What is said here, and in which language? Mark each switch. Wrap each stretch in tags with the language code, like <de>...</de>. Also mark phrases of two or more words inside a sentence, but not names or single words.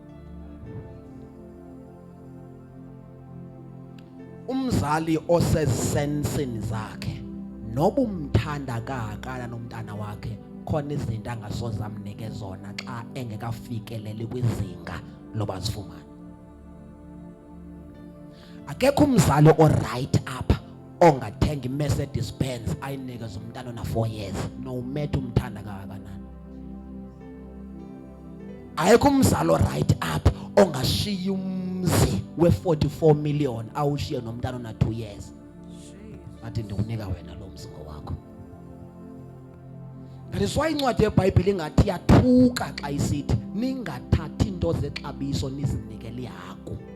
<xh>Umzali osesensini zakhe noba umthanda kangaka nomntana wakhe khona izinto angasoze amnike zona xa engekafikeleli kwizinga loba zifumane. Akekho umzali oright apha ongathenga iMercedes Benz ayinikeze umntana ona 4 years</xh> <en>no matter</en> <xh>umthanda kangakanani. Ayikho umzali oright apha ongashiya umzi we44 million awushiye nomntana ona 2 years. Athi ndikunika wena lo mzi ngowakho. Ngizwa incwadi yeBhayibheli ingathi yathuka xa isithi ningathathi into zexabiso nizinikele ihagu.</xh>